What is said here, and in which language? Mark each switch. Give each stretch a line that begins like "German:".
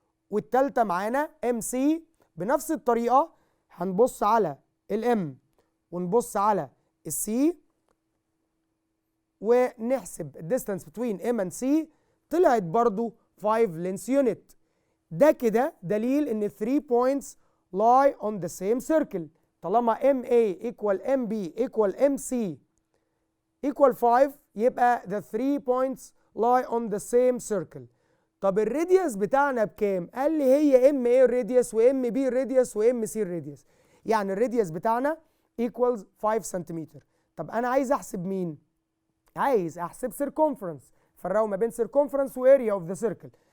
Arabic: والثالثه معانا ام سي بنفس الطريقه، هنبص على الام ونبص على السي ونحسب الديستانس بتوين
English: M and C،
Arabic: طلعت برضو 5
English: length unit.
Arabic: ده كده دليل ان
English: 3 points lie on the same circle.
Arabic: طالما
English: MA equal MB equal MC equal 5 يبقى the 3 points lie on the same circle.
Arabic: طب الراديوس بتاعنا بكام؟ قال لي هي MA الراديوس وMB الراديوس وMC الراديوس. يعني الراديوس بتاعنا
English: equals 5
Arabic: سنتيمتر. طب انا عايز احسب مين؟ عايز احسب circumference. فرقوا ما بين
English: circumference و area of the circle.